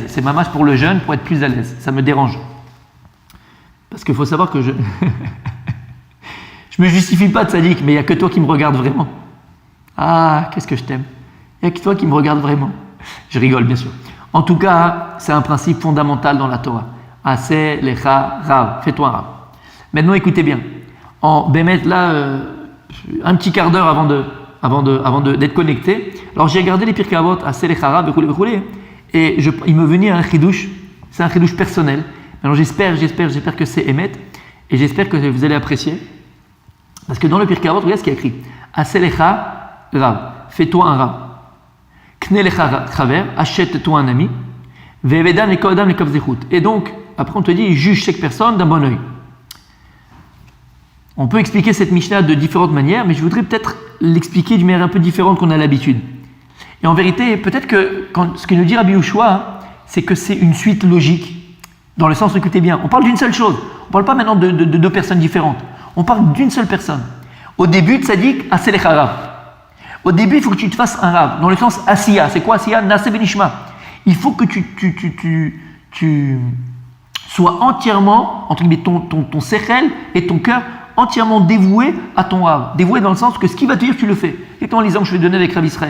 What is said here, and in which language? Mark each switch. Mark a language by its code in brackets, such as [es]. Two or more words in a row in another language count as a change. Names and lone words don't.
[fr] C'est ma marche pour le jeûne pour être plus à l'aise. Ça me dérange. Parce qu'il faut savoir que je me justifie pas de sadique, mais il n'y a que toi qui me regarde vraiment. Ah, qu'est-ce que je t'aime. Il n'y a que toi qui me regarde vraiment. Je rigole, bien sûr. En tout cas, c'est un principe fondamental dans la Torah. [he] עשה לך רב. [fr] Fais-toi un rav. Maintenant, écoutez bien. En Bémet, là, un petit quart d'heure avant d'être connecté. Alors, j'ai regardé les Pirkei Avot, [he] עשה לך רב, [fr] et il me venait un chidouche. C'est un chidouche personnel. Alors, j'espère que c'est Emet, et j'espère que vous allez apprécier. Parce que dans le Pirkei Avot, regardez ce qu'il y a écrit. [he] עשה לך רב, [fr] fais-toi un rav. [he] קנה לך חבר, [fr] achète-toi un ami. [he] והוי דן לכל אדם לכף זכות. [fr] Et donc, après on te dit, juge chaque personne d'un bon œil. On peut expliquer cette Mishnah de différentes manières, mais je voudrais peut-être l'expliquer d'une manière un peu différente qu'on a l'habitude. Et en vérité, peut-être que ce que nous dit Rabbi Yehoshua, c'est que c'est une suite logique, dans le sens, écoutez bien, on parle d'une seule chose. On ne parle pas maintenant de deux personnes différentes. On parle d'une seule personne. Au début, [he] צדיק, עשה לך רב. [fr] Au début, il faut que tu te fasses un rav, dans le sens asiya. C'est quoi asiya? [he] נעשה ונשמע. [fr] Il faut que tu sois entièrement, entre guillemets, ton sechel et ton cœur entièrement dévoué à ton rav. Dévoué dans le sens que ce qu'il va te dire, tu le fais. Et comment l'exemple que je vais donner avec Rav Israël?